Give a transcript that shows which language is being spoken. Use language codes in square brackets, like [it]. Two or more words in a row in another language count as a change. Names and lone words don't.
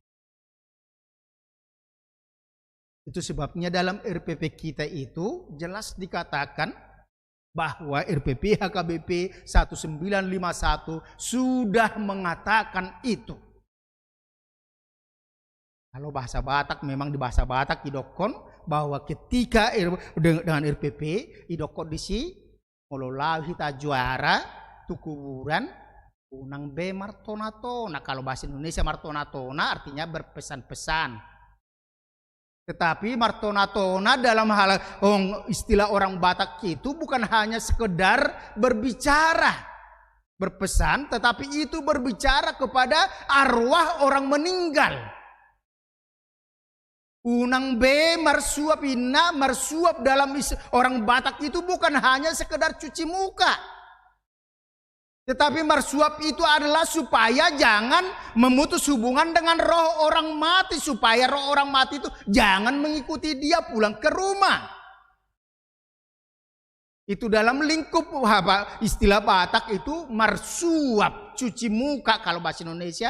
[id] Itu sebabnya dalam RPP kita itu jelas dikatakan bahwa RPP HKBP 1951 sudah mengatakan itu. Kalau bahasa Batak memang di bahasa Batak idokon bahwa ketika dengan RPP [bbc] idokon disi ngololahi ta juara tu kuburan unang be martonatona. [id] Kalau bahasa Indonesia martonatona artinya berpesan-pesan. Tetapi martonatona dalam hal istilah orang Batak itu bukan hanya sekedar berbicara. berpesan, tetapi itu berbicara kepada arwah orang meninggal. [bbc] Unang be marsuap ina, [id] marsuap dalam orang Batak itu bukan hanya sekedar cuci muka. Tetapi marsuap itu adalah supaya jangan memutus hubungan dengan roh orang mati. Supaya roh orang mati itu jangan mengikuti dia pulang ke rumah. Itu dalam lingkup istilah Batak itu marsuap, cuci muka kalau bahasa Indonesia.